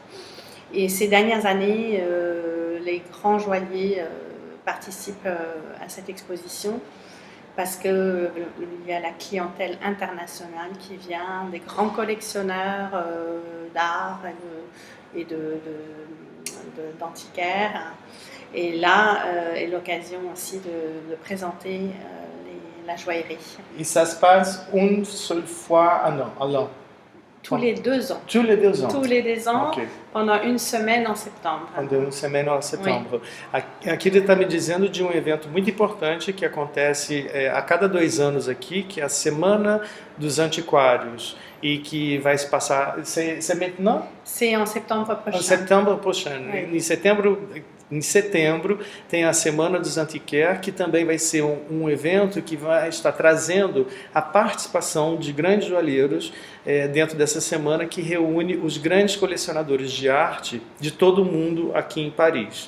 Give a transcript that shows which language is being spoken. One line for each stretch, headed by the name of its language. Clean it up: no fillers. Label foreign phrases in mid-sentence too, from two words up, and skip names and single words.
French: Et ces dernières années, les grands joailliers participent à cette exposition parce qu'il y a la clientèle internationale qui vient, des grands collectionneurs d'art et d'antiquaires. Et là est l'occasion aussi de présenter la joaillerie. Et ça se passe une seule fois à l'an. Tous les 2 ans. Tous les 2 ans. Tous les 2 ans, Ok. pendant une semaine en septembre.
Portuguese: Quando uma semana em setembro. Aqui ele está me dizendo de um evento muito importante que acontece a cada 2 anos aqui, que é a Semana dos Antiquários, e que vai se passar.
French: C'est maintenant? C'est en septembre prochain.
Portuguese: Em setembro prochain.
French: Oui.
Portuguese: Em setembro tem a Semana dos Antiquaires, que também vai ser um evento que vai estar trazendo a participação de grandes joalheiros dentro dessa semana, que reúne os grandes colecionadores de arte de todo o mundo aqui em Paris.